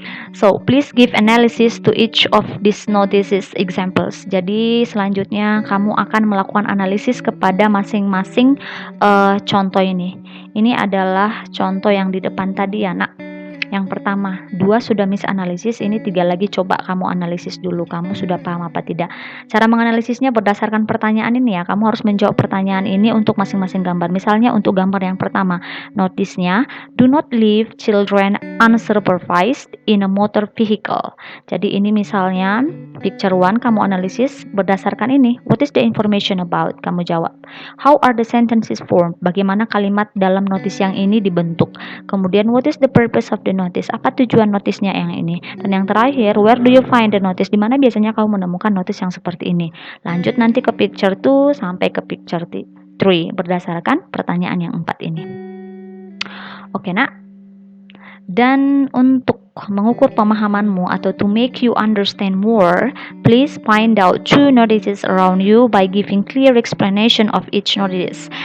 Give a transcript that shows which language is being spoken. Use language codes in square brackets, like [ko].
[en] So, please give analysis to each of these notices examples. [id] Jadi, selanjutnya kamu akan melakukan analisis kepada masing-masing contoh ini. Ini adalah contoh yang di depan tadi ya, Nak. Yang pertama, 2 sudah misanalisis, ini 3 lagi coba kamu analisis dulu, kamu sudah paham apa tidak. Cara menganalisisnya berdasarkan pertanyaan ini ya, kamu harus menjawab pertanyaan ini untuk masing-masing gambar. Misalnya untuk gambar yang pertama, notisnya, [en] do not leave children unsupervised in a motor vehicle. [id] Jadi ini misalnya, picture 1 kamu analisis berdasarkan ini, [en] what is the information about? [id] Kamu jawab. [en] How are the sentences formed? [id] Bagaimana kalimat dalam notis yang ini dibentuk? Kemudian [en] what is the purpose of the notice? [id] Apa tujuan notisnya yang ini? Dan yang terakhir, [en] where do you find the notice? [id] Di mana biasanya kamu menemukan notis yang seperti ini? Lanjut nanti ke picture 2 sampai ke picture 3 berdasarkan pertanyaan yang 4 ini. Oke, Nak. Dan untuk mengukur pemahamanmu atau [en] to make you understand more, please find out 2 notices around you by giving clear explanation of each notice.